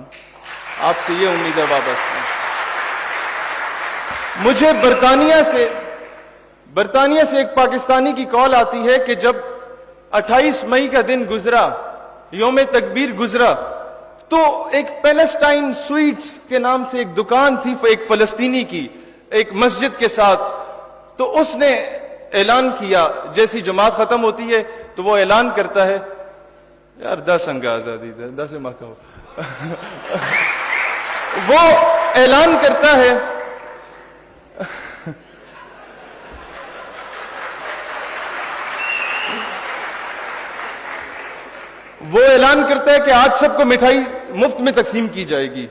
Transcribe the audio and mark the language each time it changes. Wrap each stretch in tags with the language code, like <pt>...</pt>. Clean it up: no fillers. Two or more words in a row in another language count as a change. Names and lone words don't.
<ur>آپ سے یہ امیدیں وابستہ ہیں. مجھے برطانیہ سے ایک پاکستانی کی کال آتی ہے کہ جب 28 مئی کا دن گزرا، یوم تکبیر گزرا، تو ایک پیلسٹائن سویٹس کے نام سے ایک دکان تھی ایک فلسطینی کی ایک مسجد کے ساتھ، تو اس نے اعلان کیا، جیسی جماعت ختم ہوتی ہے تو وہ اعلان کرتا ہے،</ur> <ps>یار دا څنګه آزادی ده؟ دا سے مہ کہو.</ps> <ur>وہ اعلان کرتا ہے کہ آج سب کو مٹھائی مفت میں تقسیم کی جائے گی.</ur>